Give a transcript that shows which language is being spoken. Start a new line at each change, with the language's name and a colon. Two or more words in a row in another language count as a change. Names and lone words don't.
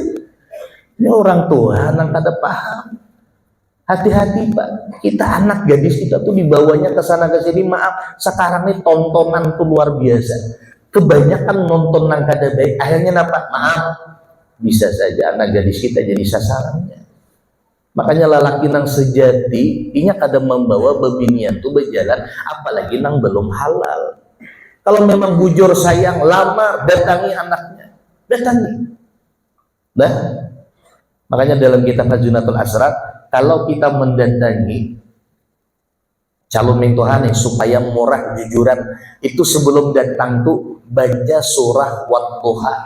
Banjar: Ini orang tua yang kada paham.
Indonesian: Hati-hati Pak, kita anak gadis kita tuh dibawanya ke sana ke sini. Maaf, sekarang ini tontonan tuh luar biasa. Kebanyakan nonton nang kada baik, akhirnya apa? Maaf, bisa saja anak gadis kita jadi sasarannya.
Banjar: Makanya lelaki nang sejati, inya kada membawa bebinian tuh berjalan, apalagi nang belum halal. Kalau memang bujur sayang, lamar, datangi anaknya, datangi.
Indonesian: Nah, makanya dalam kitab Khazinatul Asrar, kalau kita mendatangi calon mentohane supaya murah jujuran, itu sebelum datang tuh baca surah Wat-Duha.